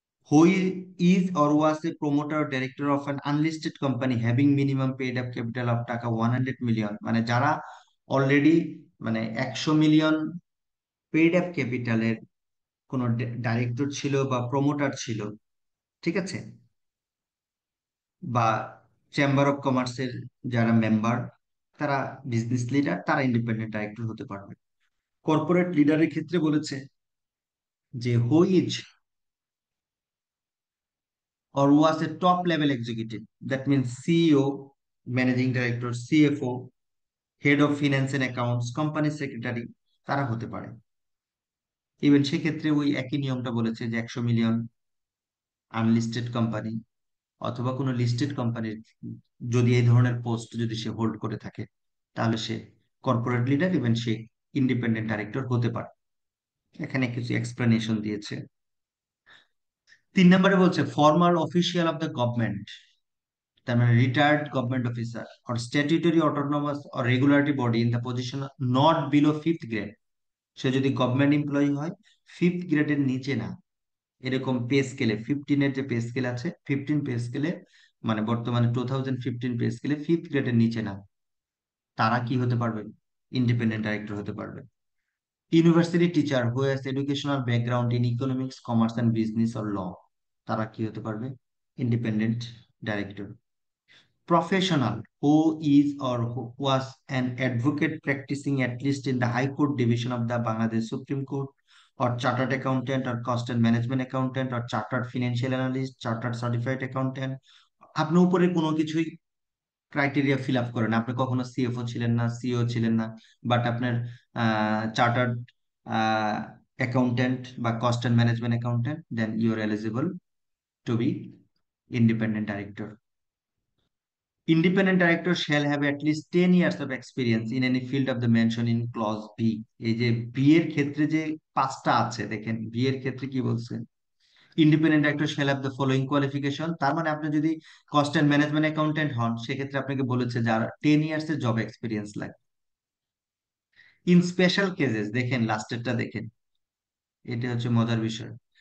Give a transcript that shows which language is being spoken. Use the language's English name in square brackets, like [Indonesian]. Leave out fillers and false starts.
[English] Who is or was a promoter or director of an unlisted company having minimum paid up capital of [Bangla] টাকা 100 million, মানে যারা already মানে 100 million paid up ক্যাপিটালের কোন director ছিল বা promoter ছিল, ঠিক আছে, বা চেম্বার অফ কমার্সের যারা মেম্বার, তারা বিজনেস লিডার, তারা ইন্ডিপেন্ডেন্ট ডাইরেক্টর হতে পারবে। কর্পোরেট লিডারের ক্ষেত্রে বলেছে যে [English] who is or was a top level executive, that means CEO, managing director, CFO, head of finance and accounts, company secretary, [Bangla] তারা হতে পারে। ইভেন সেক্ষেত্রে ওই একই নিয়মটা বলেছে যে 100 মিলিয়ন আনলিস্টেড কোম্পানি অথবা কোনো লিস্টেড কোম্পানির যদি এই ধরনের পোস্ট যদি সে হোল্ড করে থাকে, তাহলে সে কর্পোরেট লিডার, ইভেন সে ইন্ডিপেন্ডেন্ট ডাইরেক্টর হতে পারে। এখানে কিছু এক্সপ্লেনেশন দিয়েছে। 3 নম্বরে বলছে [English] formal official of the government, [Bangla] তার মানে [English] Retired government officer or statutory autonomous or regulatory body in the position not below 5th grade. [Bangla] সে যদি গভর্নমেন্ট এমপ্লয়ি হয়, 5th গ্রেডের নিচে না, এরকম পে স্কেলে 15-এর যে পে স্কেল আছে, 15 পে স্কেলে, মানে বর্তমানে 2015 পে স্কেলে 5th গ্রেডের নিচে না, তারা কি হতে পারবে? [English] independent director [Bangla] হতে পারবে। [English] university teacher who has educational background in economics, commerce and business or law, [Bangla] তারা কি হতে পারবে? [English] Independent director. Professional who is or who was an advocate practicing at least in the High Court division of the Bangladesh Supreme Court, or chartered accountant or cost and management accountant or chartered financial analyst, chartered certified accountant। [Bangla] আপনি উপরে কোনো কিছুই criteria fill up করেন, আপনি কখনো CFO ছিলেন না, CO ছিলেন না, বাট আপনার চার্টার্ড অ্যাকাউন্টেন্ট বা cost and management accountant, [English] Then you are eligible to be independent director. Independent director shall have at least 10 years of experience in any field of the mention in clause B। [Bangla] এই যে B এর ক্ষেত্রে যে 5টা আছে, দেখেন B এর ক্ষেত্রে কি বলছে, independent director [English] shall have the following qualification। [Bangla] তার মানে আপনি যদি কস্ট এন্ড ম্যানেজমেন্ট অ্যাকাউন্টেন্ট হন, সেক্ষেত্রে আপনাকে বলেছে যার 10 ইয়ার্স এর জব এক্সপিরিয়েন্স লাগে। [English] in special cases, [Bangla] দেখেন লাস্টেরটা দেখেন, এটা হচ্ছে মজার বিষয়।